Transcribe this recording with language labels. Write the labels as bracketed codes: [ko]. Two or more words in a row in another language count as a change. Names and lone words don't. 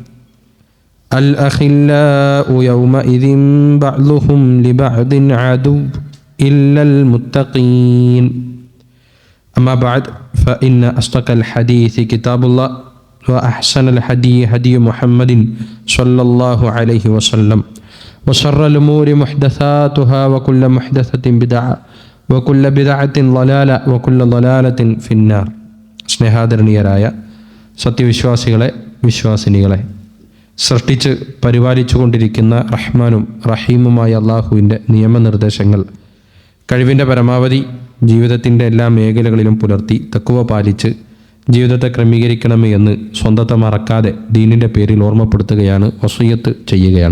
[ar] الأخلاء يومئذ بعضهم لبعض عدو إلا المتقين أما بعد فإن أصدق الحديث كتاب الله وأحسن الهدي هدي محمد صلى الله عليه وسلم وشر الأمور محدثاتها وكل محدثة بدعة وكل بدعة ضلالة وكل ضلالة في النار. [ml] സ്നേഹാദരണീയരായ സത്യവിശ്വാസികളെ, വിശ്വാസിനികളെ, സൃഷ്ടിച്ച് പരിപാലിച്ചു കൊണ്ടിരിക്കുന്ന റഹ്മാനും റഹീമുമായ അള്ളാഹുവിൻ്റെ നിയമനിർദ്ദേശങ്ങൾ കഴിവിൻ്റെ പരമാവധി ജീവിതത്തിൻ്റെ എല്ലാ മേഖലകളിലും പുലർത്തി തഖ്വ പാലിച്ച് ജീവിതത്തെ ക്രമീകരിക്കണമേ എന്ന് സ്വന്തത്തെ മറക്കാതെ ദീനിൻ്റെ പേരിൽ ഓർമ്മപ്പെടുത്തുകയാണ്, വസിയ്യത്ത് ചെയ്യുകയാണ്.